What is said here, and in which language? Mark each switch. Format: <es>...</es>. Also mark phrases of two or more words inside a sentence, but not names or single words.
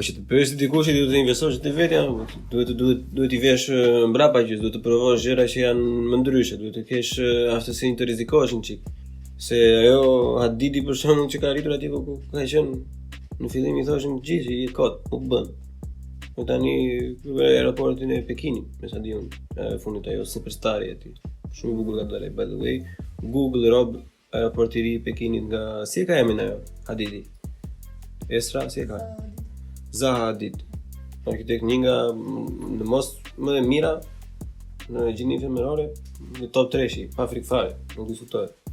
<sq>që të bësh dikush që duhet të investosh te vetja, duhet i vesh mbrapa që duhet të provosh gjëra që janë më ndryshe, duhet të kesh aftësinë të rrezikosh një çik. Se ajo Hadidi për shembull që ka arritur atje ku ka qenë në fillim i thoshin gjithë i kot, nuk bën. Po tani në aeroportin e Pekinit, me sa di unë, fundit ajo superstari aty. Shumë i bukur ka dalë,</sq> <en>by the way.</en> <sq>Google rob aeroporti i Pekinit nga si e ka emrin ajo Hadidi. Esra si e ka? Zaha Hadid. Arkitekt një nga në mos më e mira në gjininë femërore, në top 3-shi, pa frikë fare, nuk diskutohet.</sq>